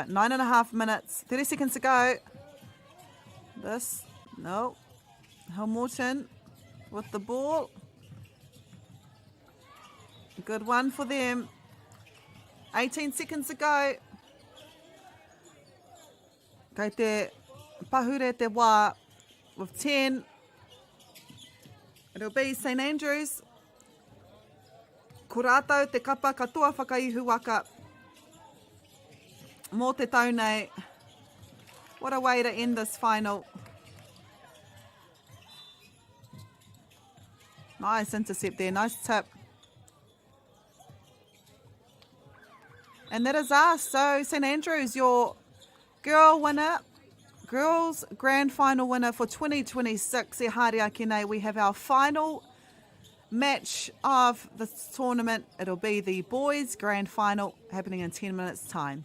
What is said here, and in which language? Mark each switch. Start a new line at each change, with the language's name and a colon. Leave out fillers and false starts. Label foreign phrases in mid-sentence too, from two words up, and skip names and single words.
English: 9.5 minutes, 30 seconds to go. This, no. Hal Morton with the ball. Good one for them. 18 seconds to go.
Māori: Kei te pahure te wā with 10.
English: It'll be St Andrews.
Māori: Ko rātou te kapa katoa whakaihu waka mō te taunei.
English: What a way to end this final. Nice intercept there, nice tip. And that is us. So St Andrews, your girls grand final winner for 2026.
Māori: E haere ake nei,
English: we have our final match of the tournament. It'll be the boys grand final happening in 10 minutes time.